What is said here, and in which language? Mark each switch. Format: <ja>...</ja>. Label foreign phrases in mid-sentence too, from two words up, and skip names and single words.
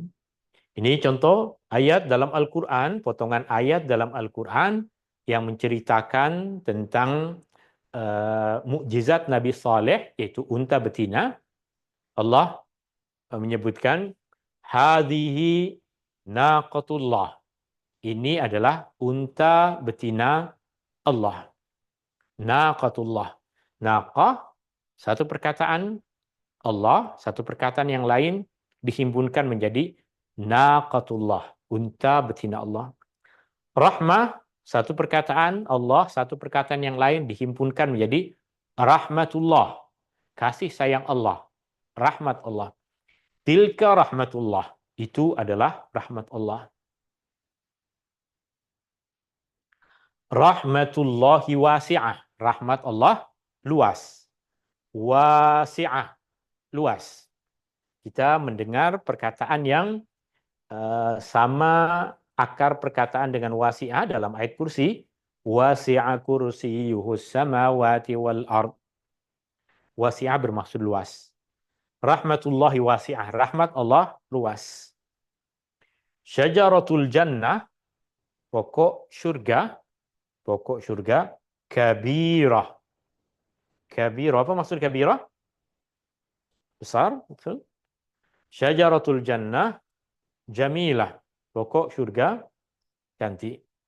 <ms>Ini contoh ayat dalam Al-Quran, potongan ayat dalam Al-Quran yang menceritakan tentang mukjizat Nabi Saleh, yaitu unta betina. Allah menyebutkan,</ms> <ar>هذه ناقة الله.</ar> <ms>Ini adalah unta betina Allah. Naqatullah. Naqah, satu perkataan Allah, satu perkataan yang lain dihimpunkan menjadi naqatullah, unta betina Allah. Rahmah, satu perkataan Allah, satu perkataan yang lain dihimpunkan menjadi rahmatullah, kasih sayang Allah, rahmat Allah.</ms> <ar>تلك رحمة الله,</ar> <ms>itu adalah rahmat Allah.</ms> <ar>رحمة الله واسعة,</ar> <ms>rahmat Allah luas. Wasi'ah, luas. Kita mendengar perkataan yang sama akar perkataan dengan wasi'ah dalam ayat kursi.</ms> <ar>وسع كرسيه السماوات والأرض.</ar> <ms>Wasi'ah bermaksud luas.</ms> <ar>رحمة الله واسعة,</ar> <ms>rahmat Allah luas.</ms> <ar>شجرة الجنة,</ar> <ms>pokok surga,</ms> <ar>kabirah.</ar> <ms>Kabirah, apa maksud kabirah? Besar, betul.</ms> <ar>شجرة الجنة، جميلة,</ar> <ms>pokok surga, cantik.</ms>